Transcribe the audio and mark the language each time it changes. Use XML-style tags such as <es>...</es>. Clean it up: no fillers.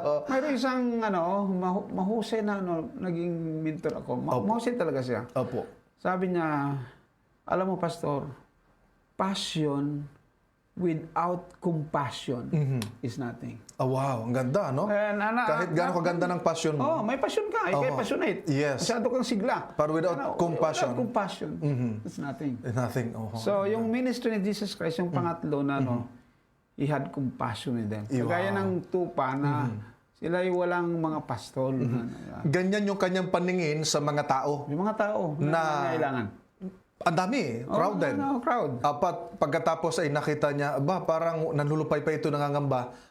<tl>Mayroon isang mahusay na naging mentor ako. Mahusay talaga siya. Opo. Sabi niya, alam mo,</tl> <en>Pastor, passion without compassion is nothing.</en> <tl>Oh, wow, ang ganda, no? Kahit gaano kaganda ng passion mo. May passion ka. Kaya passionate.</tl> <en>Yes.</en> <tl>Masyado kang sigla.</tl> <en>But without compassion. Without compassion, it's nothing. Nothing. So, yung ministry ni Jesus Christ,</en> <tl>yung pangatlo na,</tl> <en>he had compassion with them.</en> <tl>Kagaya ng tupa na sila ay walang mga pastol. Ganyan yung kanyang paningin sa mga tao. Yung mga tao na kailangan. Ang dami, crowded.</tl> <en>Crowd.</en> <tl>Apat, pagkatapos ay nakita niya, parang nanlulupay pa ito nangangamba.</tl>